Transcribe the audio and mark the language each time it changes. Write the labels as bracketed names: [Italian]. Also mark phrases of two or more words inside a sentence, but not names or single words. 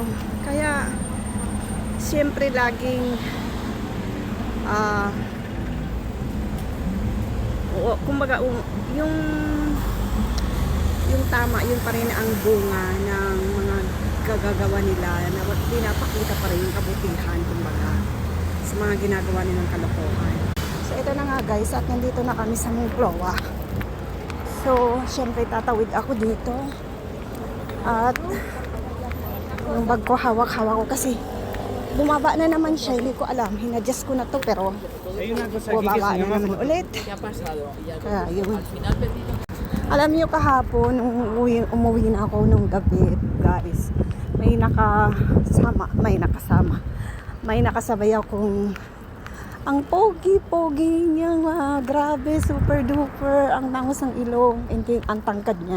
[Filipino] Kaya siyempre laging kumbaga yung tama, yun pa rin ang bunga ng mga gagagawa nila na pinapakita pa rin yung kabutihan, kumbaga, sa mga ginagawa nilang kalokohan. So ito na nga guys, at nandito na kami sa Moncloa. So siyempre tatawid ako dito. At yung bag ko hawak-hawak ko kasi Bumaba na naman siya, hindi ko alam. Hinadjust ko na to pero [Spanish] Hay una cosa aquí que [Filipino] bumaba [Spanish] se [Filipino] na [Spanish] llama [Filipino] naman ulit. [Spanish] ¿qué ha pasado? Y [Filipino] Kaya yun. [Spanish] al final perdimos. [Filipino] Alam niyo kahapon, nung umuwi na ako nung gabi, guys, may nakasabay akong ang pogi-pogi niya, grabe, [English] super duper, [Filipino] ang tangos ng ilong, ang tangkad niya.